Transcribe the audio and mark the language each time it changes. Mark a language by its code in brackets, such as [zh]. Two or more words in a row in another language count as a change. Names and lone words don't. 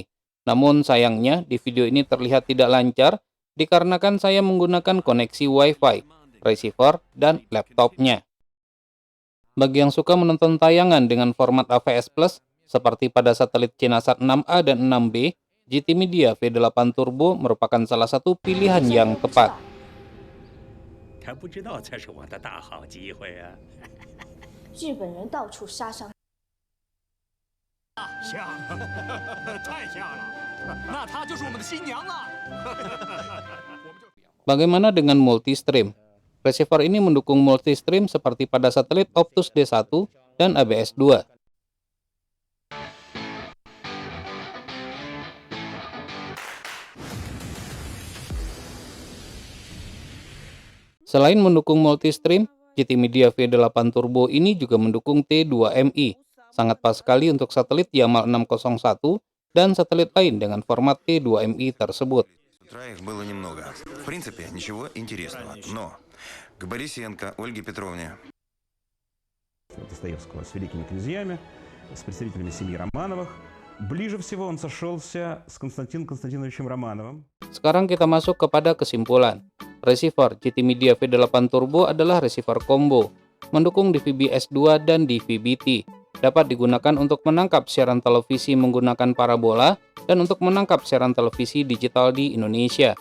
[id] Namun sayangnya di video ini terlihat tidak lancar dikarenakan saya menggunakan koneksi Wi-Fi, receiver, dan laptopnya. Bagi yang suka menonton tayangan dengan format AVS Plus seperti pada satelit Cinasat 6A dan 6B, GT Media V8 Turbo merupakan salah satu pilihan yang tepat. [zh] 他不知道这是我的大好机会啊！日本人到处杀伤。像，太像了，那她就是我们的新娘了。 [id] Bagaimana dengan multi-stream? Receiver ini mendukung multi-stream seperti pada satelit Optus D1 dan ABS2. Selain mendukung multi-stream, GT Media V8 Turbo ini juga mendukung T2MI. Sangat pas sekali untuk satelit Yamal 601 dan satelit lain dengan format T2MI tersebut. [ru] Их было немного. В принципе, ничего интересного. Но к Борисенко Ольге Петровне. Достоевского с великими князьями, с представителями семьи Романовых. Ближе всего он сошелся с Константином Константиновичем Романовым. [id] Sekarang kita masuk kepada kesimpulan. Receiver GT Media V8 Turbo adalah receiver combo, mendukung DVB S2 dan DVB-T. Dapat digunakan untuk menangkap siaran televisi menggunakan parabola dan untuk menangkap siaran televisi digital di Indonesia.